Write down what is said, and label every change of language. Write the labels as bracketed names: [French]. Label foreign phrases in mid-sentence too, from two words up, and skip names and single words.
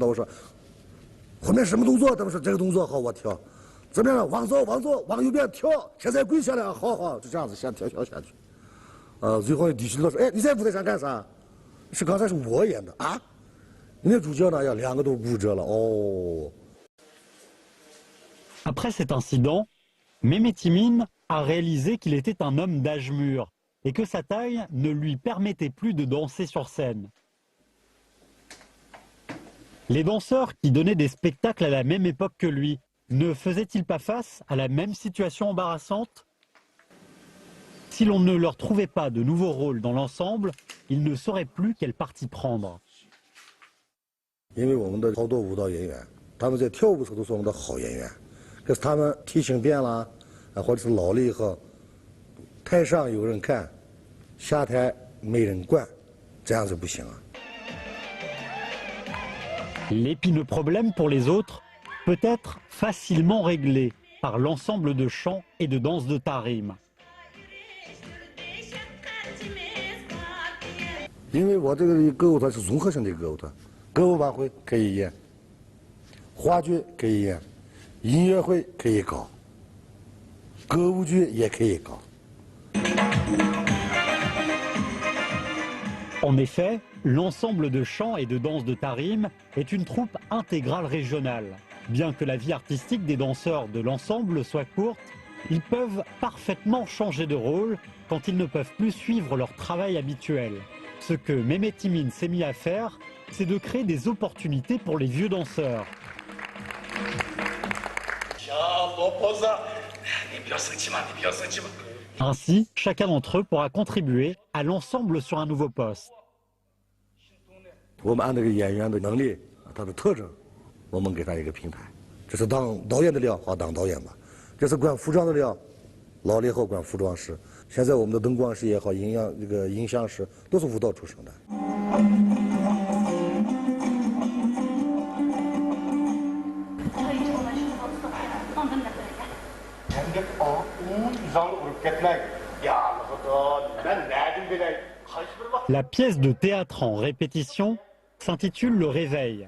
[Chinese] 我说后面什么动作？他们说这个动作好，我跳。怎么样？往左，往左，往右边跳。现在跪下来，好好，就这样子先跳下去。最后地区领导说：“哎，你在舞台上干啥？是刚才是我演的啊？你那主角呢？要2个都骨折了哦。” [French] Après cet incident, Mehmet Emin a réalisé qu'il était un homme d'âge mûr et que sa taille ne lui permettait plus de danser sur scène. Les danseurs qui donnaient des spectacles à la même époque que lui ne faisaient-ils pas face à la même situation embarrassante? Si l'on ne leur trouvait pas de nouveaux rôles dans l'ensemble, ils ne sauraient plus quelle partie prendre. [Chinese] 因为我们的好多舞蹈演员，他们在跳舞时候都是我们的好演员。可是他们体型变了，或者是老了以后，台上有人看，下台没人管，这样是不行啊。 [French] L'épineux problème pour les autres peut être facilement réglé par l'ensemble de chant et de danse de Tarim. [Chinese] 因为我这个歌舞团是综合性的歌舞团，歌舞晚会可以演，话剧可以演。音乐会可以搞，歌舞剧也可以搞。 [French] En effet, l'ensemble de chant et de danse de Tarim est une troupe intégrale régionale. Bien que la vie artistique des danseurs de l'ensemble soit courte, ils peuvent parfaitement changer de rôle quand ils ne peuvent plus suivre leur travail habituel. Ce que Mehmet Emin s'est mis à faire c'est de créer des opportunités pour les vieux danseurs. Ainsi, chacun d'entre eux pourra contribuer à l'ensemble sur un nouveau poste. [Chinese] 我们按这个演员的能力、他的特征，我们给他一个平台。这是当导演的料，好当导演吧；这是管服装的料，老了以后管服装师。现在我们的灯光师也好，音响师都是舞蹈出身的。 [French] La pièce de théâtre en répétition s'intitule Le Réveil.